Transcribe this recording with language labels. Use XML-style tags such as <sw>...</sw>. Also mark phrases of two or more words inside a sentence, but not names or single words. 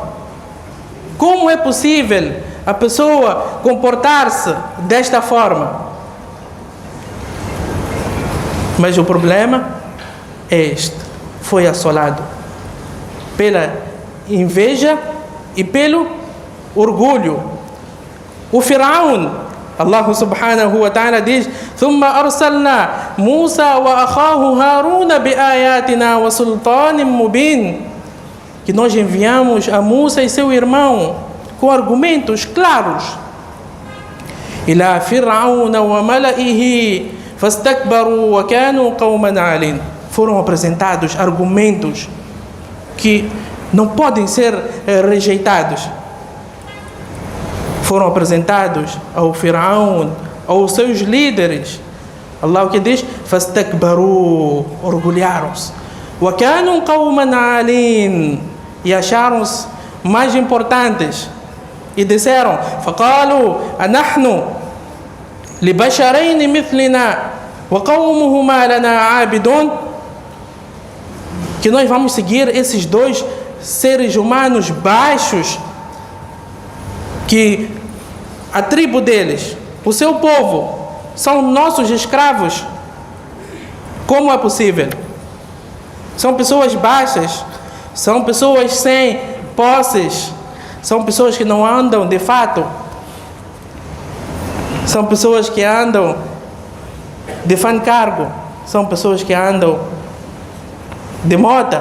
<pt>Como é possível a pessoa comportar-se desta forma? Mas o problema é este: foi assolado pela inveja e pelo orgulho.</pt> <ar>O Firaun, الله سبحانه وتعالى diz: ثم أرسلنا موسى وأخاه هارون بآياتنا وسلطان مبين,</ar> <pt>que nós enviamos a Musa e seu irmão com argumentos claros.</pt> <ar>إلى فرعون وملئه فاستكبروا وكانوا قوما عالين.</ar> <pt>Foram apresentados argumentos que não podem ser rejeitados. Foram apresentados ao Firaun, aos seus líderes. Allah o que diz? فاستكبروا, orgulharam-se.</pt> <ar>وكانوا قوما عالين,</ar> <pt>e acharam-se mais importantes. E disseram:</pt> <ar>فقالوا أنحن لبشرين مثلنا وقومهما لنا عابدون.</ar> <pt>que nós vamos seguir esses dois seres humanos baixos, que a tribo deles, o seu povo, são nossos escravos? Como é possível? São pessoas baixas, são pessoas sem posses, são pessoas que não andam de fato, são pessoas que andam de fancargo, são pessoas que andam de moto.</pt>